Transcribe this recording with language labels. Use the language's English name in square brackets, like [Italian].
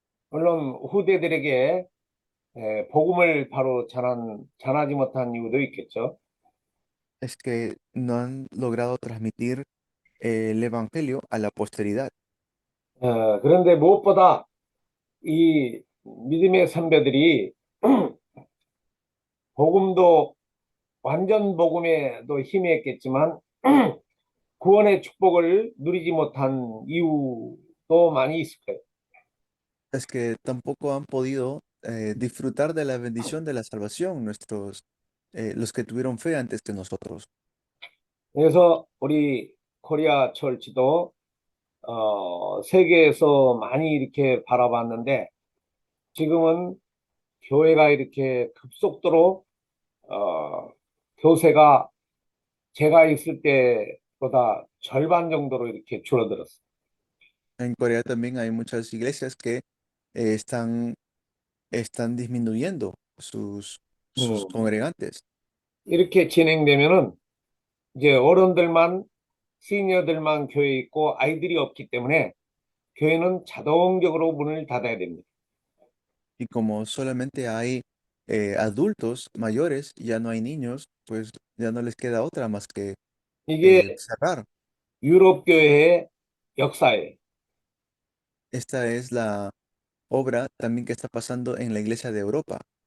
[Korean] 물론 후대들에게 복음을 바로 전하지 못한 이유도 있겠죠. [Spanish] Es que no han logrado transmitir el evangelio a la posteridad. [Korean] 그런데 무엇보다 이 믿음의 선배들이 복음도 완전 복음에도 힘했겠지만 구원의 축복을 누리지 못한 이유도 많이 있을 거예요. [Spanish] Es que tampoco han podido disfrutar de la bendición de la salvación los que tuvieron fe antes que nosotros. [Korean] 그래서 우리 코리아 철치도 세계에서 많이 이렇게 바라봤는데 지금은 교회가 이렇게 급속도로 교세가 제가 있을 때보다 절반 정도로 이렇게 줄어들었어요. [Spanish] En Corea también hay muchas iglesias que están disminuyendo sus 음, congregantes. [Korean] 이렇게 진행되면은 이제 어른들만 시니어들만 교회에 있고 아이들이 없기 때문에 교회는 자동적으로 문을 닫아야 됩니다. [Spanish] Y como solamente hay adultos mayores, ya no hay niños, pues ya no les queda otra más que [Korean] 이게 [Spanish] cerrar. [Korean] 유럽 교회의 역사예요. [Spanish] Esta es la obra también que está pasando en la iglesia de Europa.